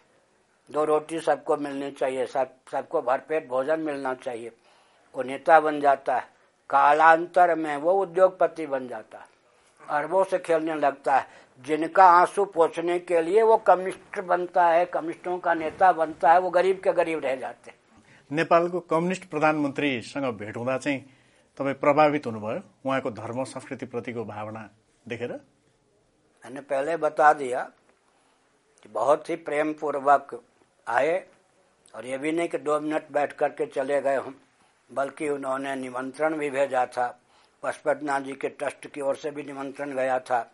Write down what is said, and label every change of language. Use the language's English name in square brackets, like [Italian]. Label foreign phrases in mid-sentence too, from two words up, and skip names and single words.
[Hindi] 2 रोटी सबको मिलनी चाहिए, सबको भरपेट भोजन मिलना चाहिए। वो नेता बन जाता है, कालांतर में वो उद्योगपति बन जाता है, अरबों से खेलने लगता है। जिनका आंसू पोंछने के लिए वो कम्युनिस्ट बनता है, कम्युनिस्टों का नेता बनता है, वो गरीब के गरीब रह जाते हैं। [Nepali] नेपालको कम्युनिस्ट प्रधानमन्त्रीसँग भेट हुँदा चाहिँ तपाईँ प्रभावित हुनुभयो उहाँको धर्म संस्कृति प्रतिको भावना देखेर? [Hindi] मैंने पहले बता दिया कि बहुत ही प्रेम पूर्वक आए, और ये भी नहीं कि 2 मिनट बैठ करके चले गए हम, बल्कि उन्होंने निमंत्रण भी भेजा था। पशुपतिनाथ जी के ट्रस्ट की ओर से भी निमंत्रण गया था।